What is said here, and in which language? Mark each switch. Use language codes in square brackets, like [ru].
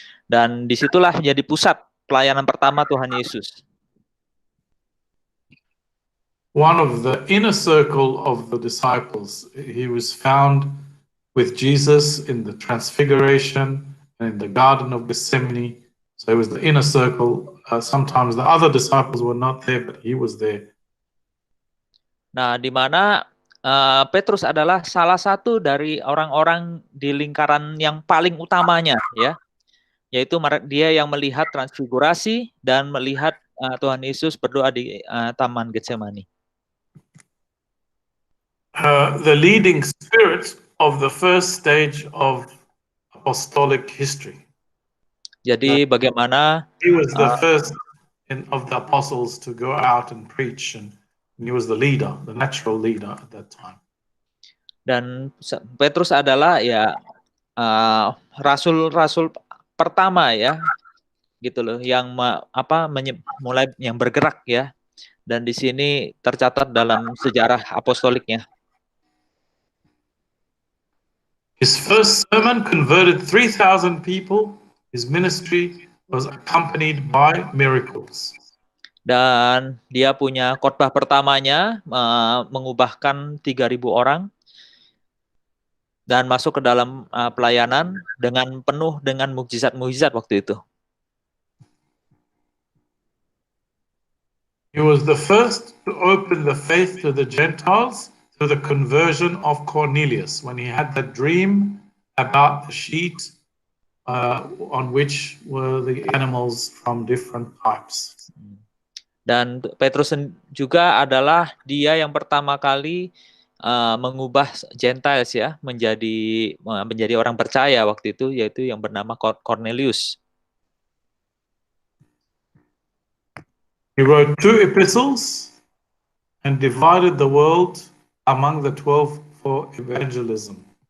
[id] Dan disitulah menjadi pusat pelayanan pertama Tuhan Yesus. [en] One of the inner circle of the disciples, he was found with Jesus in the Transfiguration and in the Garden of Gethsemane. So it was the inner circle. Sometimes the other disciples were not there, but he was there. [id] Nah, di mana Petrus adalah salah satu dari orang-orang di lingkaran yang paling utamanya, ya, yaitu dia yang melihat transfigurasi dan melihat Tuhan Yesus berdoa di Taman Getsemani. [en] The leading spirit of the first stage of apostolic history. [id] Jadi bagaimana [en] He was the first of the apostles to go out and preach, and he was the leader, the natural leader at that time. [id] dan Petrus adalah ya rasul-rasul pertama ya, gitu loh, yang mulai yang bergerak ya, dan di sini tercatat dalam sejarah apostoliknya. [en] His first sermon converted 3,000 people. His ministry was accompanied by miracles. [id] Dan dia punya khotbah pertamanya mengubahkan 3.000 orang dan masuk ke dalam pelayanan dengan penuh dengan mukjizat-mukjizat waktu itu. [en] He was the first to open the faith to the Gentiles through the conversion of Cornelius when he had that dream about the sheet on which were the animals from different types. [id] Dan Petrus juga adalah dia yang pertama kali mengubah Gentiles ya menjadi orang percaya waktu itu, yaitu yang bernama Cornelius. [en] He wrote 2 epistles and divided the world among the 12 for evangelism.